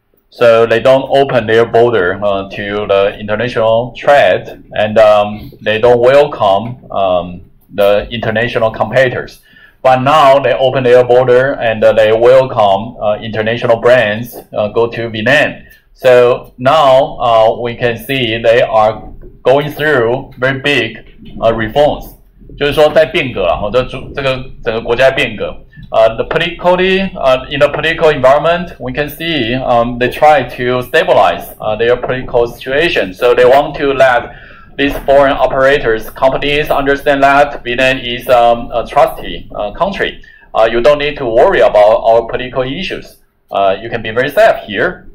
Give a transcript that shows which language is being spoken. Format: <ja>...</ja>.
<en>So they don't open their border to the international trade, and they don't welcome the international competitors. But now they open their border and they welcome international brands go to Vietnam. So now we can see they are going through very big reforms.</en> <zh>就是说在变革啊，这个整个国家变革。</zh> <en>The politically in the political environment, we can see they try to stabilize their political situation. So they want to let these foreign operators, companies understand that Vietnam is a trusty country. You don't need to worry about our political issues. You can be very safe here.</en>